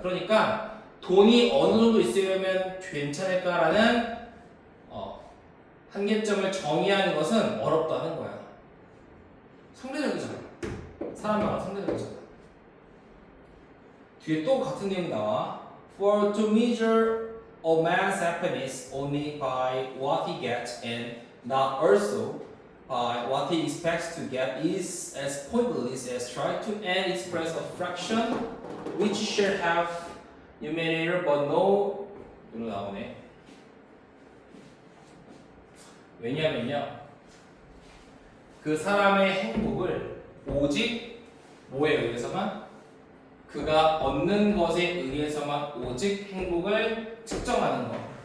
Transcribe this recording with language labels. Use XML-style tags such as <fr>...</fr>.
<ko>그러니까 돈이 어느 정도 있으면 괜찮을까라는 한계점을 정의하는 것은 어렵다는 거야. 상대적이잖아. 사람마다 상대적이잖아. 뒤에 또 같은 내용이 나와.</ko> <en>For to measure a man's happiness only by what he gets and not also by what he expects to get is as pointless as trying to express a fraction which should have numerator but no</en> <ko>이로 나오네. 왜냐면요 그 사람의 행복을 오직 뭐에 의해서만 그가 얻는 것에 의해서만 오직 행복을 측정하는 것.</ko>